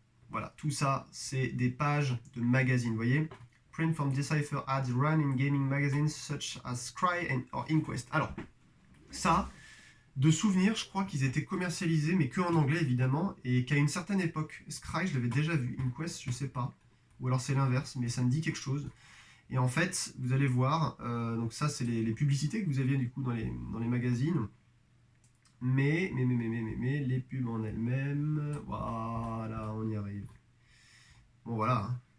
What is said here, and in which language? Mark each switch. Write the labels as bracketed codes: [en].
[fr] Voilà, tout ça, c'est des pages de magazines, vous voyez. [en] Print from Decipher ads run in gaming magazines such as Scry or Inquest. [fr] Alors, ça, de souvenir, je crois qu'ils étaient commercialisés, mais que en anglais évidemment, et qu'à une certaine époque, Scry, je l'avais déjà vu, Inquest, je sais pas, ou alors c'est l'inverse, mais ça me dit quelque chose. Et en fait, vous allez voir, donc ça c'est les publicités que vous aviez du coup dans les magazines, mais les pubs en elles-mêmes, voilà, on y arrive. Bon voilà, hein.